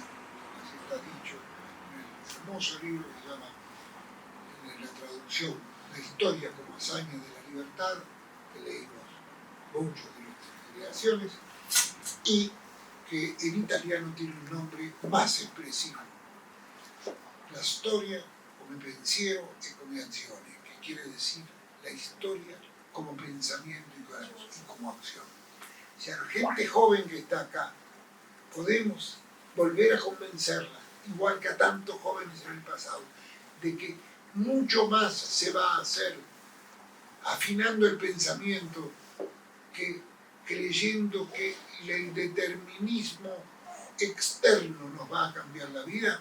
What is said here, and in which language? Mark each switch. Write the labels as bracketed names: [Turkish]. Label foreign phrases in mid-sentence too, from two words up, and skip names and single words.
[Spanish] Así está dicho en el famoso libro que se llama, en la traducción la historia como hazaña de la libertad, que leímos mucho de nuestras generaciones, y que en italiano tiene un nombre más expresivo, [Italian] la storia come pensiero e come azione, [Spanish] que quiere decir la historia como pensamiento y como acción. O sea, la gente joven que está acá, podemos volver a convencerla, igual que a tantos jóvenes en el pasado, de que mucho más se va a hacer afinando el pensamiento que creyendo que el determinismo externo nos va a cambiar la vida.